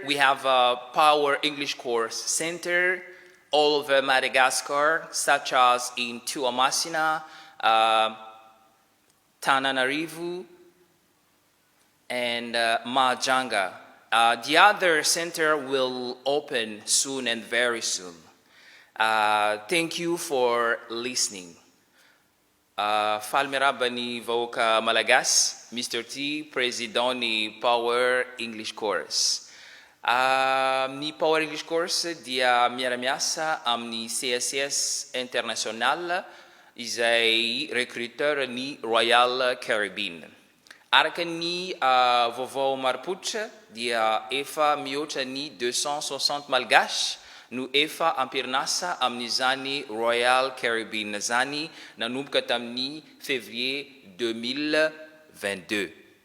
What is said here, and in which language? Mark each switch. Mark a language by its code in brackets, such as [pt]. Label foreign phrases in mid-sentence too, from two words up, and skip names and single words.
[en] We have a Power English course center all over Madagascar, such as in Tuamasina, Tananarivo, and Majunga. The other center will open soon and very soon. Thank you for listening. [mg] Falmiraba ni vahoaka Malagasy, Mr. T, president ni Power English course. Ny Power English course dia miara-miasa amin'ny CSS International izay recruteur ny Royal Caribbean. Araka ny vaovao marim-pototra dia efa mihoatra ny 260 malgasy no efa ampirinasa amin'izany Royal Caribbean zany nanomboka tamin'ny février 2022.